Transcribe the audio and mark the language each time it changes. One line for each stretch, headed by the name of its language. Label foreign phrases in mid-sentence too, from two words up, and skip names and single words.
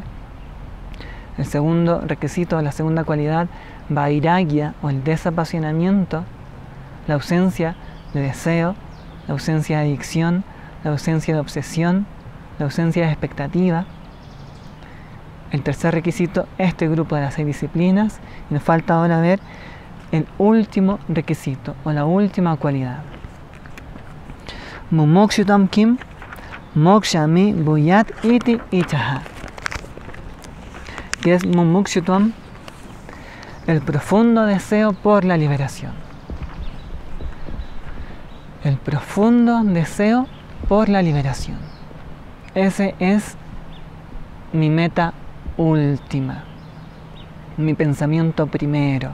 Spanish: El segundo requisito, la segunda cualidad, vairagya, o el desapasionamiento, la ausencia de deseo, la ausencia de adicción, la ausencia de obsesión, la ausencia de expectativa. El tercer requisito, este grupo de las 6 disciplinas, y nos falta ahora ver el último requisito o la última cualidad.
Sanskrit: मुमुक्षुत्वं किम् मोक्षो मे भूयात् इति इच्छा,
Spanish: que es mumukshutvam, el profundo deseo por la liberación. El profundo deseo por la liberación. Ese es mi meta última, mi pensamiento primero.